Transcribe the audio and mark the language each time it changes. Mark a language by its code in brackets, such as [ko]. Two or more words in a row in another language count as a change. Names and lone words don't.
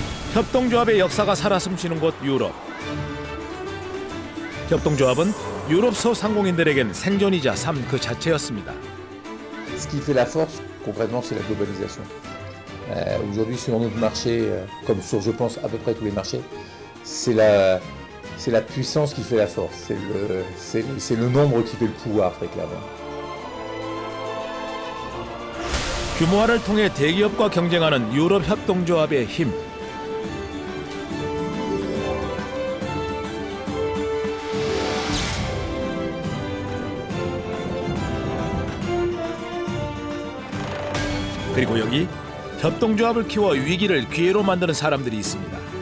[ko] 협동조합의 역사가 살아 숨쉬는 곳 유럽. 협동조합은 유럽 소상공인들에겐 생존이자 삶 그 자체였습니다. [fr] Ce qui fait la force, concrètement, c'est la globalisation. Aujourd'hui, sur notre marché, comme sur, je pense, à peu près tous les marchés, c'est la puissance qui fait la force. C'est le nombre qui fait le pouvoir, très clairement. [ko] 규모화를 통해 대기업과 경쟁하는 유럽 협동조합의 힘. 그리고 여기 협동조합을 키워 위기를 기회로 만드는 사람들이 있습니다.